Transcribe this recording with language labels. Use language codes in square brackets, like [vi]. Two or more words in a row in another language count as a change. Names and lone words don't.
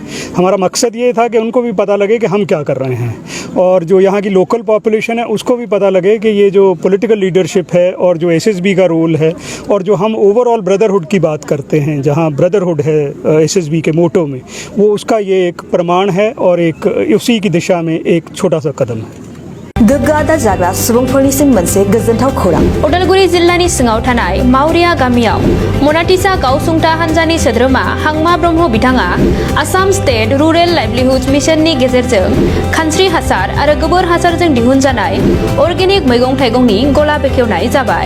[hi] हमारा मकसद ये था कि उनको भी पता लगे कि हम क्या कर रहे हैं, और जो यहाँ की [en] local population [hi] है उसको भी पता लगे कि ये जो [en] political leadership [hi] है और जो SSB का रोल है, और जो हम [en] overall brotherhood [hi] की बात करते हैं, जहाँ ब्रदरहुड है SSB के मोटो में, वो उसका ये एक प्रमाण है और एक उसी की दिशा में एक छोटा सा कदम है। [brx] गोग्गादा जाग्रा सुबुंफोरनिसिम मोनसे गोजोनथाव खौरां। उदालगुरि जिल्लानि सिङाव थानाय मावरिया गामियाव मनाटिसा गावसुंथा हान्जानि सोद्रोमा हांमा ब्रह्म बिथाङा आसाम स्टेट रुरेल लाइवलीहुड मिशननि गेजेरजों खानस्रि हासार आरो गोबोर हासारजों दिहुनजानाय अर्गेनिक मैगं थाइगंनि गला बेखेवनाय जाबाय।